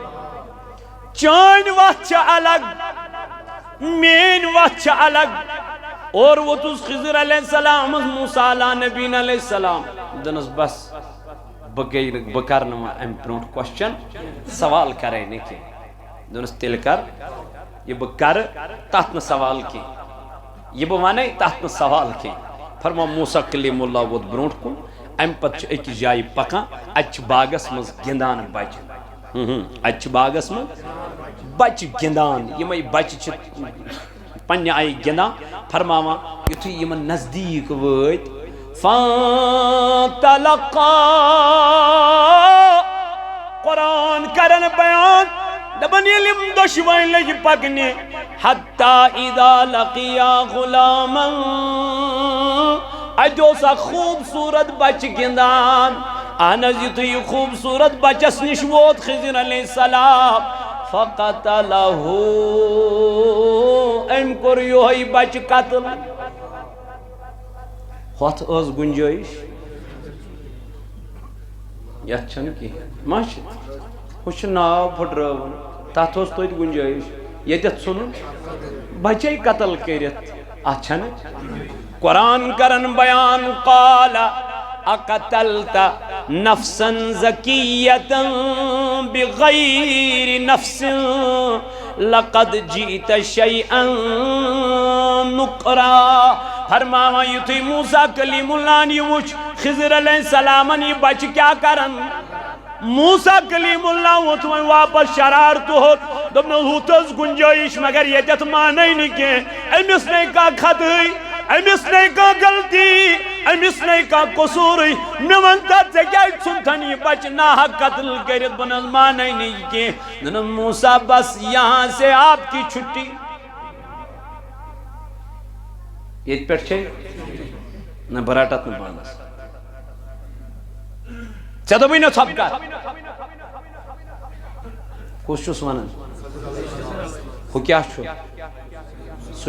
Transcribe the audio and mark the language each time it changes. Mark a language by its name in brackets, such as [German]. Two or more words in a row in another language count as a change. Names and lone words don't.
[Kashmiri] چٲنۍ وَتھ چھےٚ الگ میٛٲنۍ وَتھ چھےٚ الگ اور ووتُس خضر [Arabic] علیہ السلام [Kashmiri] موسیٰ [Arabic] علیٰ نبیٖن علیہ السلام [Kashmiri] دوٚپنس بس بہٕ کرٕ نہٕ وۄنۍ اَمہِ برونٛٹھ کوسچن سوال کرے نہٕ کینٛہہ دوٚپنس تیٚلہِ کر یہ بہٕ کرٕ تتھ نہٕ سوال کینٛہہ یہ بہٕ ونے تتھ نہٕ سوال کینٛہہ فرما موسیٰ کلیم اللہ ووت برونٛٹھ کُن امہِ پتہٕ چھِ أکِس جایہِ پکان اتہِ چھِ باغس منٛز گِنٛدان بچہِ اتہِ چھِ باغس منٛز بچہِ گِنٛدان یِمے بچہِ چھِ پننہِ آیہِ گِنٛدان فرماوان یُتھُے یِمن نزدیٖک وٲتۍ فانطلقا قرآن کرن بیان دپن ییٚلہِ یِم دۄشوے لٔگۍ پکنہِ [Arabic] حتی اذا لقیا غلاما [Kashmiri] اتہِ اوس اکھ خوٗبصوٗرت بچہِ گِنٛدان اہن حظ یُتھُے یہِ خوٗبصوٗرت بچس نِش ووت خضر [Arabic] علیہ السلام [Kashmiri] فقتلہ أمۍ کوٚر یِہوے بچہِ قتل ہوٚتھ ٲس گُنجٲیش یتھ چھنہٕ کِہیٖنۍ ما چھِ ہُہ چھُ ناو پھٕٹرٲوُن تتھ اوس توتہِ گُنجٲیش ییٚتٮ۪تھ ژھُنُن بچے قتل کٔرِتھ اتھ چھنہٕ قرآن کرن بیان [Arabic] قال اقتلت نفسا زکیتا بغیر نفس لقد جئت شیئا نقرا [Kashmiri] فرماوا یُتھُے موسیٰ کلیم اللہ یہ وُچھ خضر علیہ السلامن یہ بچہ کیا کرن موسیٰ کلیم اللہ ووت وۄنۍ واپس شرارتہٕ ہوٚت دوٚپنس ہُتھ ٲس گُنجٲیش مگر ییٚتٮ۪تھ مانے نہٕ کینٛہہ أمِس نے کانٛہہ خطٲیی أمِس نے کانٛہہ غلطی أمِس نے کانٛہہ قصوٗرٕے مےٚ وَن تا ژےٚ کیٛازِ ژھُنتھن یہِ بچہِ ناحق قتل کٔرِتھ بہٕ نہٕ حظ مانے نہٕ یہِ کینٛہہ دوٚپنس موسیٰ بس [Urdu] یہاں سے آپ کی چھُٹی [Kashmiri] ییٚتہِ پٮ۪ٹھ چھے نہ بہٕ رٹتھ نہٕ پانس ژےٚ دوٚپُے نا ژھۄپہٕ کر کُس چھُس ونان ہُہ کیٛاہ چھُ سُہ